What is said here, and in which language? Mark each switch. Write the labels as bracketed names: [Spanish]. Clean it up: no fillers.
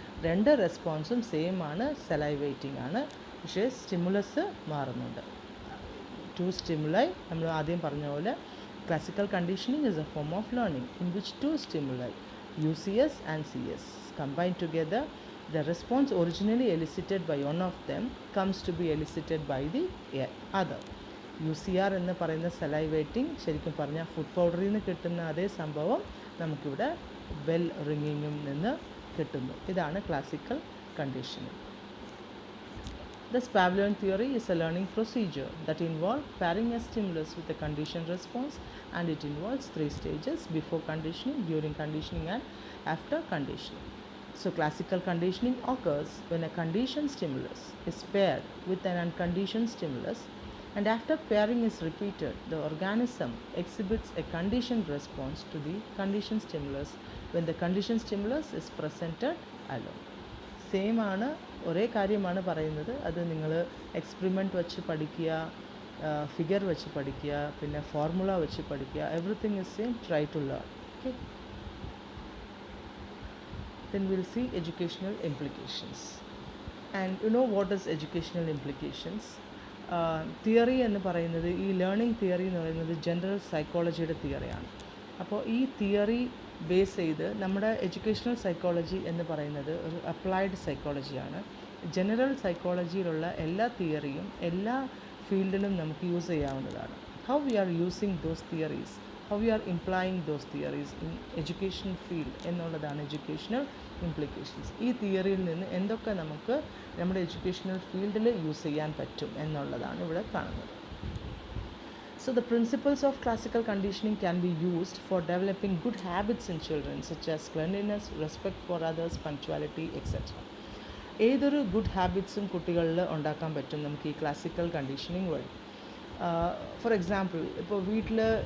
[Malayalam] രണ്ട് റെസ്പോൺസും സെയിം ആണ്, സലൈവേറ്റിംഗ് ആണ്, പക്ഷേ സ്റ്റിമുലസ് മാറുന്നുണ്ട്. [English] two stimuli, [Malayalam] നമ്മൾ ആദ്യം പറഞ്ഞ പോലെ [English] Classical conditioning is a form of learning in which two stimuli UCS and CS combined together. The response originally elicited by one of them comes to be elicited by the other. [Malayalam] UCR എന്ന് പറയുന്ന സലൈവേറ്റിംഗ് ശരിക്കും പറഞ്ഞാൽ food പൗഡറിൽ നിന്ന് കിട്ടുന്ന അതേ സംഭവം നമുക്കിവിടെ bell റിംഗിങ്ങിൽ നിന്ന് കിട്ടുന്നു. ഇതാണ് classical conditioning. [English] Thus Pavlovian theory is a learning procedure that involves pairing a stimulus with a conditioned response, and it involves 3 stages: before conditioning, during conditioning and after conditioning. So classical conditioning occurs when a conditioned stimulus is paired with an unconditioned stimulus, and after pairing is repeated, the organism exhibits a conditioned response to the conditioned stimulus when the conditioned stimulus is presented alone. [Malayalam] Same ആണ്, ഒരേ കാര്യമാണ് പറയുന്നത്. അത് നിങ്ങൾ experiment വെച്ച് പഠിക്കുക, figure വെച്ച് പഠിക്കുക, പിന്നെ ഫോർമുല വെച്ച് പഠിക്കുക. [English] Everything is same. Try to learn. Okay, then we'll see educational implications. And you know what is educational implications? [Malayalam] Theory എന്ന് പറയുന്നത്, ഈ ലേണിംഗ് തിയറി എന്ന് പറയുന്നത് ജനറൽ സൈക്കോളജിയുടെ തിയറിയാണ്. അപ്പോൾ ഈ തിയറി ബേസ് ചെയ്ത് നമ്മുടെ എഡ്യൂക്കേഷണൽ സൈക്കോളജി എന്ന് പറയുന്നത് ഒരു അപ്ലൈഡ് സൈക്കോളജിയാണ്. ജനറൽ സൈക്കോളജിയിലുള്ള എല്ലാ തിയറിയും എല്ലാ ഫീൽഡിലും നമുക്ക് യൂസ് ചെയ്യാവുന്നതാണ്. [English] How we are using those theories, how we are employing those theories in education field എന്നുള്ളതാണ് educational implications. [Malayalam] ഈ തിയറിയിൽ നിന്ന് എന്തൊക്കെ നമുക്ക് നമ്മുടെ എഡ്യൂക്കേഷണൽ ഫീൽഡിൽ യൂസ് ചെയ്യാൻ പറ്റും എന്നുള്ളതാണ് ഇവിടെ കാണുന്നത്. [English] So the principles of classical conditioning can be used for developing good habits in children, such as cleanliness, respect for others, punctuality, etc. [Malayalam] ഏതൊരു ഗുഡ് ഹാബിറ്റ്സും കുട്ടികളിൽ ഉണ്ടാക്കാൻ പറ്റും നമുക്ക് ഈ ക്ലാസിക്കൽ കണ്ടീഷനിങ് വഴി. ഫോർ എക്സാമ്പിൾ, ഇപ്പോൾ വീട്ടിൽ